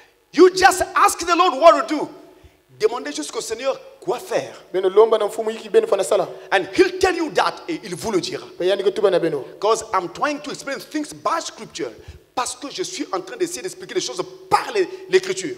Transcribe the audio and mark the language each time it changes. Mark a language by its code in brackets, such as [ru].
[en] You just ask the Lord what to do. [fr] Demandez jusqu'au Seigneur quoi faire. [en] And He'll tell you that, [fr] et il vous le dira. [en] Because I'm trying to explain things by scripture. [fr] Parce que je suis en train d'essayer d'expliquer les choses par l'écriture.